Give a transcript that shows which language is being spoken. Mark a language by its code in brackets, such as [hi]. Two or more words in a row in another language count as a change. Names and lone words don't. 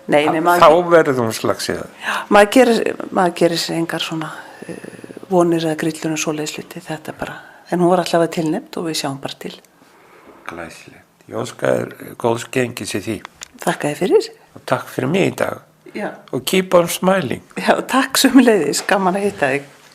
[is] Þá verður þú slagsíð. Maður gerir sér engar svona vonir eða grillur og svoleiðis hluti, þetta bara. En hún var allavega tilnefnd og við sjáum bara til. Glæsilegt. Ég óska þér góðs gengis í því. Þakka þér fyrir. Og takk fyrir mig í dag. Já. [en] Og keep on smiling. [is] Já, takk sömuleiðis, gaman að hitta þig.